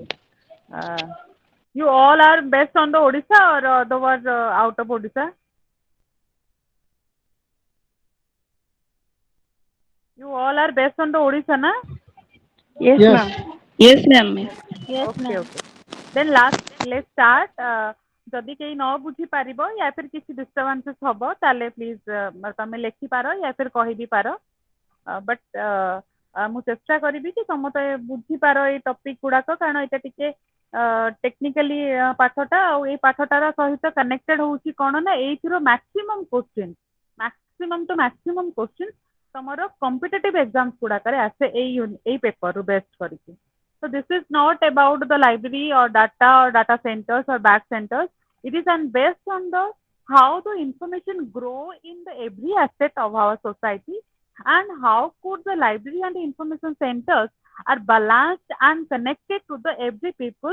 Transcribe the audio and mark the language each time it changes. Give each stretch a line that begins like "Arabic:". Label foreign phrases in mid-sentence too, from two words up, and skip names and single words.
English: You all are based on the Odisha or the was out of Odisha? You all are based on the Odisha, na? Yes, यस ma'am. Yes, ma'am. Yes, Okay, ma'am. okay. Then let's start.
Odia: ଯଦି କେହି ନ ବୁଝିପାରିବ
Hindi: या फिर
Odia: କିଛି ଡିଷ୍ଟର୍ବାନ୍ସେସ୍ ହବ ତାହେଲେ ପ୍ଲିଜ ତମେ ଲେଖିପାର
Hindi: या फिर
Odia: କହିବି ପାର ବଟ୍ ମୁଁ ଚେଷ୍ଟା କରିବି କି ସମସ୍ତେ ବୁଝିପାର ଏଇ ଟପିକ ଗୁଡାକ କାରଣ ଏଇଟା ଟିକେ ଟେକ୍ନିକାଲି ପାଠଟା ଆଉ ଏଇ ପାଠଟାର ସହିତ କନେକ୍ଟେଡ ହଉଛି କଣ ନା ଏଇଥିର
English: maximum question
Odia: ତମର
English: competitive exams
Odia: ଗୁଡାକରେ ଆସେ ଏଇ ପେପରରୁ ବେଷ୍ଟ କରିକି.
English: So this is not about the library or data centers or back centers. It is based on the how the information grow in the every aspect of our society and how could the library and the information centers are balanced and connected to the every people.